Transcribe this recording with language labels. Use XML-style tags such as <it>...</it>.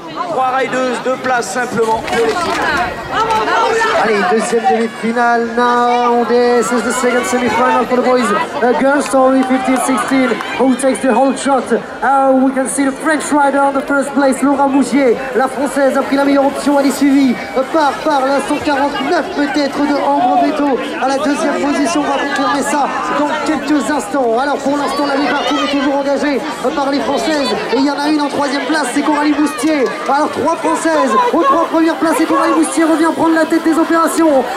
<fr>3 riders, 2 places simplement pour les finales. Allez, deuxième demi-finale</fr> <en>now. This is the second semi-final for the boys. Girls story 15-16. Who takes the whole shot? We can see the French rider on the first place, Laura Mougier.</en> <fr>La française a pris la meilleure option. Elle est suivie par la 149 peut-être de Ambre Beto à la deuxième position. On va confirmer ça dans quelques instants. Alors pour l'instant, la mi-parcours est toujours engagée par les Françaises. Et il y en a une en 3e place, c'est Coralie Boustier. Alors 3 Françaises aux 3 premières places et Coralie Boustier revient prendre la tête des opérations.</fr>